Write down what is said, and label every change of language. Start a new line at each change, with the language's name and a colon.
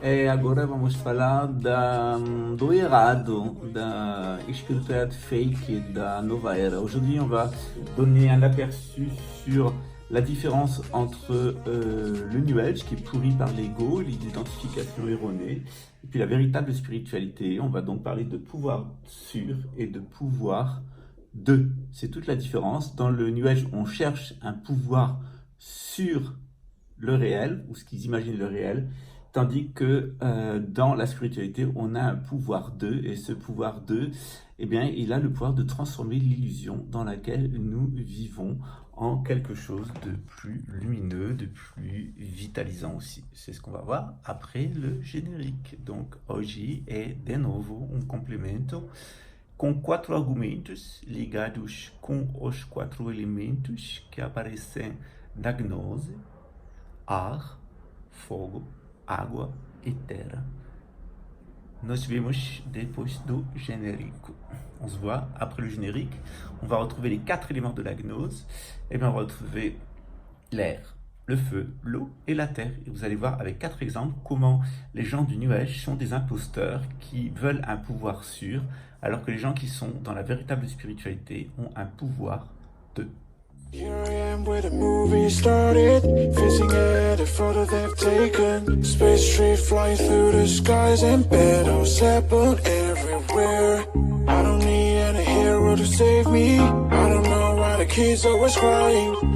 Portuguese: Agora vamos falar do errado, da espiritualidade fake da nova era.
French: Aujourd'hui, on va donner un aperçu sur la différence entre le New Age, qui est pourri par l'ego, l'identification erronée, et puis la véritable spiritualité. On va donc parler de pouvoir sur et de pouvoir de. C'est toute la différence. Dans le New Age, on cherche un pouvoir sur le réel, ou ce qu'ils imaginent le réel, tandis que dans la spiritualité, on a un pouvoir de, et ce pouvoir de, eh bien, il a le pouvoir de transformer l'illusion dans laquelle nous vivons en quelque chose de plus lumineux, de plus vitalisant aussi. C'est ce qu'on va voir après le générique.
Portuguese: Donc, hoje é de novo complemento com 4 argumentos ligados com os 4 elementos que aparecem na gnose: ar, fogo, água e terra. Nos vemos depois do générique.
French: On se voit après le générique. On va retrouver les 4 éléments de la gnose. Et bien on va retrouver l'air, le feu, l'eau et la terre. Et vous allez voir avec 4 exemples comment les gens du New Age sont des imposteurs qui veulent un pouvoir sûr, alors que les gens qui sont dans la véritable spiritualité ont un pouvoir de.
English: Here I am where the movie started, facing at a photo they've taken. Space tree flying through the skies and battles happen everywhere. I don't need any hero to save me. I don't know why the kids always crying.